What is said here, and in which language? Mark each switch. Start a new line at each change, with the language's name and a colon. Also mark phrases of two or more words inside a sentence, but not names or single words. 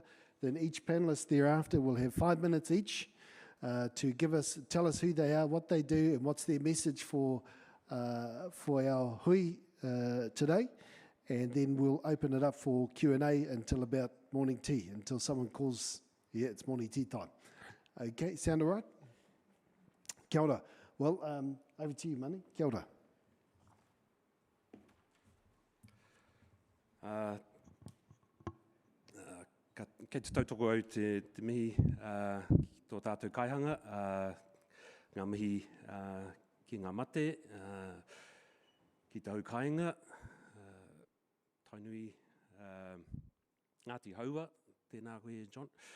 English: Then each panellist thereafter will have 5 minutes each to tell us who they are, what they do, and what's their message for our hui today. And then we'll open it up for Q&A until about morning tea, until someone calls. Yeah, it's morning tea time. Okay, sound all right?
Māori: Kia ora.
English: Well, over to you,
Māori: Manu. Kia ora. Kei te tautoko au te mihi tō tātou kaihanga, ngā mihi ki ngā mate, ki te haukainga, tainui Ngāti Haua, tēnā koe John.